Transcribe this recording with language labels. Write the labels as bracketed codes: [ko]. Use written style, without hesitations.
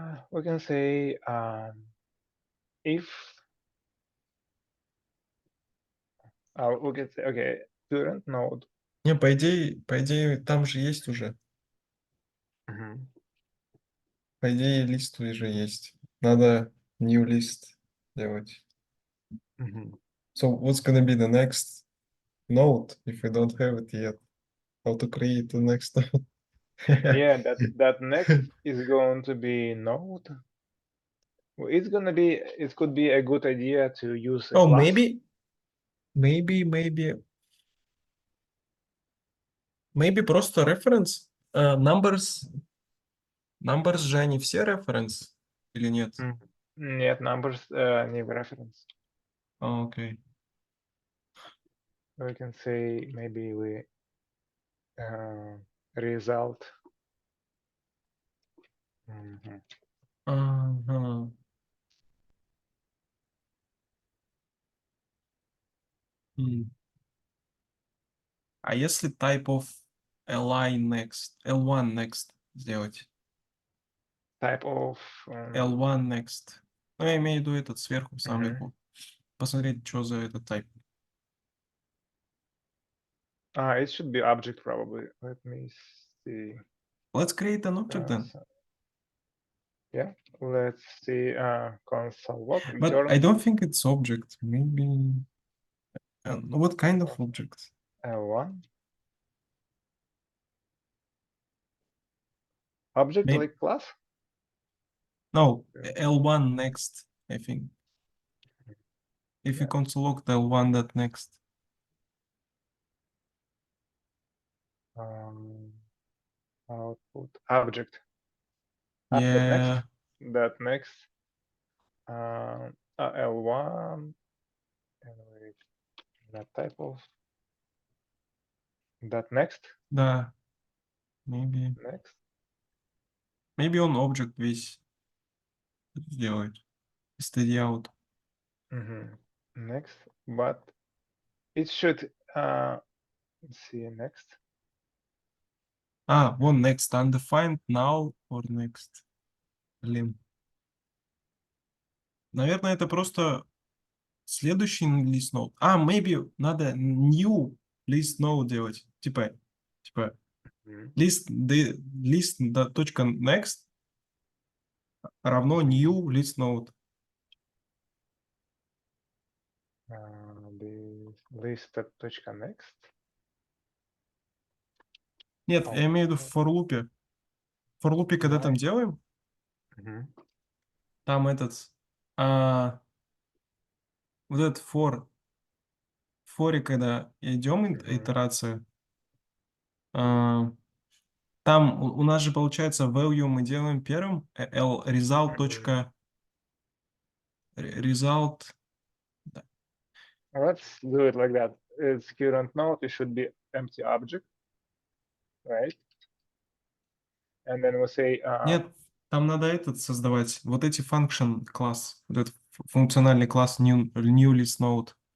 [en] we can say if we can say, okay, current node. [ru] Не, по идее, там же есть уже. По идее, лист уже есть. Надо [en] new list [ru] делать. [en] So what's gonna be the next node if we don't have it yet? How to create the next node? Yeah, that next is going to be node. It's gonna be, it could be a good idea to use a Oh, class. Maybe [ru] просто [en] reference. [ru] Numbers же они все reference или нет? Нет, numbers не в reference. [en] Oh, okay. We can say maybe we result. [ru] Ага. А если [en] type of L1 next [ru] сделать? [en] Type of L1 next. [ru] Ну, я имею в виду этот сверху, сам вверху. Посмотреть, что за этот type. [en] it should be object probably. Let me see. Let's create an object then. Yeah, let's see console log. But return I don't think it's object. Maybe. What kind of object? L1. Object Maybe. like class? No, L1 next, I think. If you console log L1 that next. Output object. Yeah. That next. L1 and wait, that type of that next. [ru] Да. [en] Maybe. Next. Maybe [ru] он object весь сделает. [en] Steady out. Next, but it should let's see next. [ru] Вон [en] next, undefined, null or next. [ru] Блин. Наверное, это просто следующий list node. [en] Maybe [ru] надо [en] new list node [ru] делать. Типа list точка next равно new list node. [en] List.next. [ru] Нет, я имею в виду в for loop. For loop, когда там делаем, там этот вот этот for форе, когда идем Мгм. итерацию, там у нас же получается value мы делаем первым, l result точка result. [en] Let's do it like that. Its current node, it should be empty object, right? And then we say, [ru] Нет, там надо этот создавать, вот эти function класс, вот этот функциональный класс new list node.